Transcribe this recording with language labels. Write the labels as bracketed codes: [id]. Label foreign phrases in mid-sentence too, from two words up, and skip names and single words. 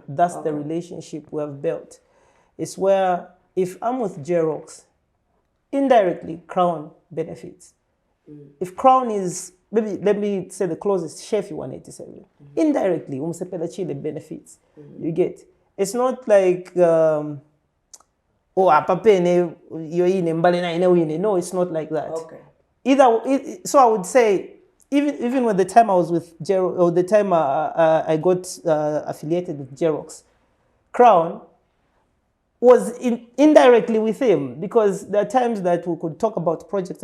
[en] That's the relationship we have built. It's where if I'm with Xerox, indirectly Crown benefits. If Crown is maybe let me say the closest chef 187, indirectly Umusepela Chile benefits. You get. It's not like [bem] apapene yoine mbale na ine wine. [en] No, it's not like that. Okay. So I would say, even when the time I was with Xerox, or the time I got affiliated with Xerox, Crown was indirectly with him, because there are times that we could talk about projects.